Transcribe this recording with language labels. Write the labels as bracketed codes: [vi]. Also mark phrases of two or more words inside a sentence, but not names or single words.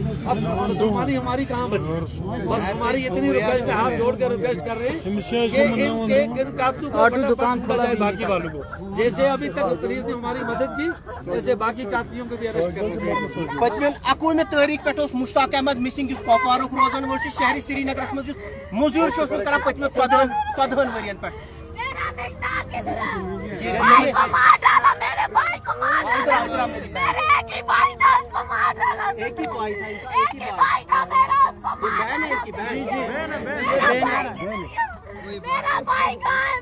[hi] अब मुसलमानी हमारी कहाँ बची? बस हमारी इतनी रिक्वेस्ट है, हाथ जोड़ कर रिक्वेस्ट कर रहे हैं कि इन कातलों को दुकान खोला जाए बाकी वालों को, जैसे अभी तक पुलिस ने हमारी मदद की वैसे बाकी कातलियों को भी अरेस्ट करना चाहिए। [ks] पतमिल 21 तारीख पे मुश्ताक अहमद मिसिंग कपवारुक रोजान वोल शहर श्रीनगर मज मजूर कर पतमिल 14 वरियन पे [hi] भाई को मार डाला, मेरे भाई को मार डाला, मेरे एक ही भाई था, उसको मार डाला। एक ही भाई था, एक ही भाई था मेरा, उसको मार डाला। मेरा भाई कहाँ है?